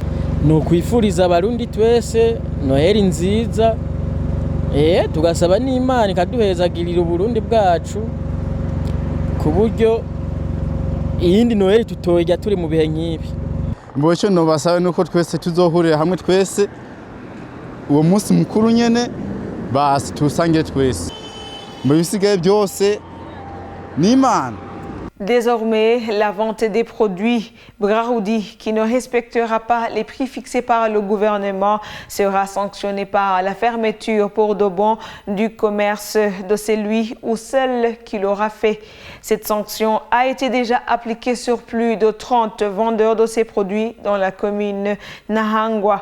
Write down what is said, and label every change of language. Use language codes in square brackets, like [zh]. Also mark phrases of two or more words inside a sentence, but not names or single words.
[rn] No kwifuriza abarundi twese Noheli nziza, tugasaba n'Imana ikaduhezagirira Uburundi bwacu ku buryo iyindi Noheli tutoyja turi mu bihe nk'ibi. Mboco no basabe nuko twese tuzohurira hamwe twese uwo munsi mukuru nyene basi tusangire twese mu bisigaye byose n'Imana. [fr] Désormais, la vente des produits Braroudi qui ne respectera pas les prix fixés par le gouvernement sera sanctionnée par la fermeture pour de bon du commerce de celui ou celle qui l'aura fait. Cette sanction a été déjà appliquée sur plus de 30 vendeurs de ces produits dans la commune Nahangwa.